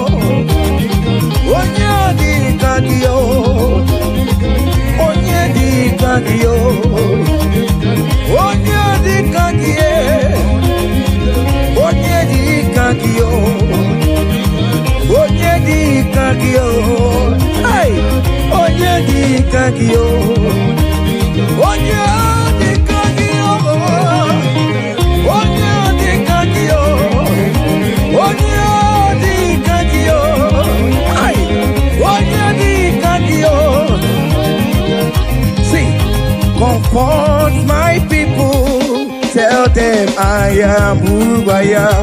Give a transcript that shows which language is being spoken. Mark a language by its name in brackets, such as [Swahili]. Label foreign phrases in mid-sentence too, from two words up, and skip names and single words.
[Igbo] onye dịka gị o onye dịka gị o onye dịka gị onye dịka gị o onye dịka gị o onye dịka gị o onye [English] comfort my people, tell them I am who I am.